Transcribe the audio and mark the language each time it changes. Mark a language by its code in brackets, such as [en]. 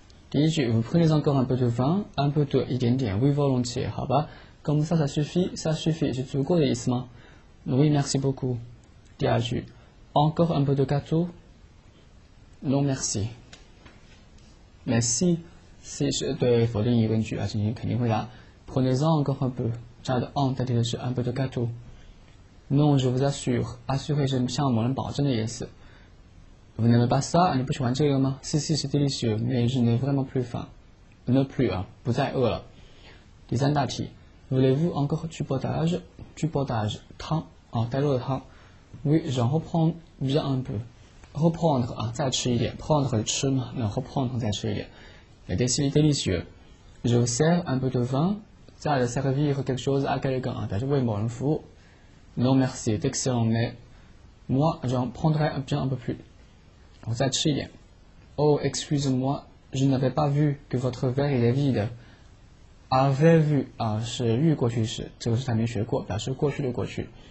[zh] 第一句 [fr] vous prenez encore un peu de vin, un peu de [zh] 一点点 [fr] oui volontiers [zh] 好吧 [fr] comme ça suffit [zh] 是足够的意思吗 [fr] oui merci beaucoup [zh] 第二句 [fr] encore un peu de gâteau non merci merci [zh] 是对否定疑问句进行肯定回答 [fr] prenez-en encore un peu [zh] 这儿的 [fr] en [zh] 代替的是 [fr] un peu de gâteau non je vous assure assurer [zh] 是向某人保证的意思 [fr] Vous n'aimez pas ça? [zh] 你不喜欢这个吗 [fr] Si, si, c'est délicieux, mais je n'ai vraiment plus faim. Ne plus [zh] 不再饿了。第三大题 [fr] Voulez-vous encore du potage? Du potage [zh] 汤带肉的汤 [fr] Oui, j'en reprends bien un peu. Reprendre [zh] 再吃一点 [fr] Prendre [zh] 是吃嘛那 [fr] reprendre 再吃一点 C'est délicieux. Je vous sers un peu de vin. 再来 servir quelque chose à quelqu'un [zh] 但是为某人服务 [fr] Non merci, c'est excellent, mais moi j'en prendrai bien un peu plus. [zh] 我再吃一点 [fr] Oh, excusez-moi, je n'avais pas vu que votre verre était vide. [zh] Avait vu 是预过去式，这个是还没学过，表示过去的过去。